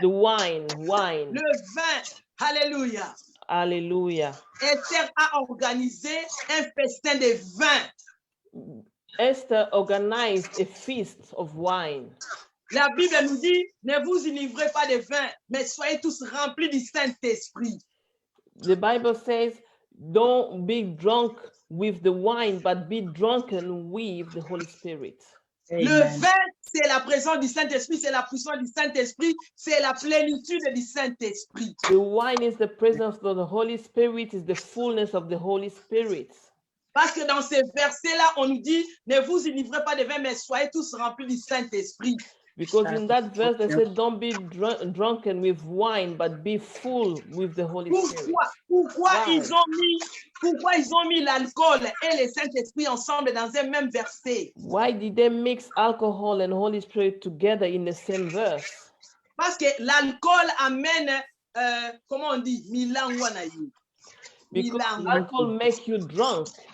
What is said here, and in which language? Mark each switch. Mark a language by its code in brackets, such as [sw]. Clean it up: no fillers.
[en] the wine. [fr] Le vin. Alléluia. [en] Hallelujah. [fr] Esther a organisé un festin de vin. [en] Esther organized a feast of wine. [fr] La Bible nous dit, ne vous enivrez pas de vin, mais soyez tous remplis du Saint-Esprit. [en] The Bible says, don't be drunk with the wine, but be drunken with the Holy Spirit. [fr] Le vin, c'est la présence du Saint-Esprit, c'est la puissance du Saint-Esprit, c'est la plénitude du Saint-Esprit. [en] The wine is the presence of the Holy Spirit, is the fullness of the Holy Spirit. [fr] Parce que dans ces versets-là, on nous dit, ne vous enivrez pas de vin, mais soyez tous remplis du Saint-Esprit. [en] Because in that verse, they said, don't be drunken with wine, but be full with the Holy Spirit. [fr] Pourquoi [en] Wow. [fr] ils ont mis l'alcool et le Saint-Esprit ensemble dans un même verset? [en] Why did they mix alcohol and Holy Spirit together in the same verse? [fr] Parce que l'alcool amène, comment on dit, Milan Wanayi. [en] Because alcohol makes you drunk.